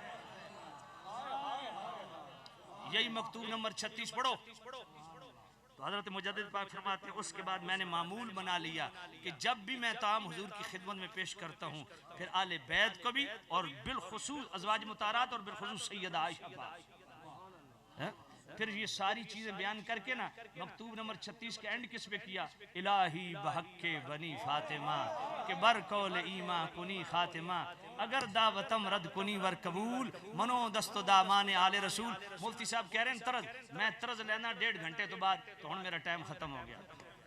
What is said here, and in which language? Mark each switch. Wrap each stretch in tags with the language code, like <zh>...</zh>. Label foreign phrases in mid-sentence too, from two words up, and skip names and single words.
<ur>یہی مکتوب نمبر 36 پڑھو تو حضرت مجدد پاک فرماتے ہیں اس کے بعد میں نے معمول بنا لیا کہ جب بھی میں طعام حضور کی خدمت میں پیش کرتا ہوں پھر آل بیت کو بھی اور بالخصوص ازواج مطہرات اور بالخصوص سیدہ عائشہ پاک۔ پھر یہ ساری چیزیں بیان کر کے نا مکتوب نمبر 36 کے اینڈ کس پہ کیا؟</ur> <fa>الہی بحق بنی فاطمہ کہ بر قول ایمان کنی خاتمہ، اگر دعوتم رد کنی ور قبول منو دست و دامان آل رسول۔</fa> <ur>مفتی صاحب کہہ رہے ہیں طرز، میں طرز لینا 1.5 گھنٹے تو بعد تو ہن میرا ٹائم ختم ہو گیا۔</ur>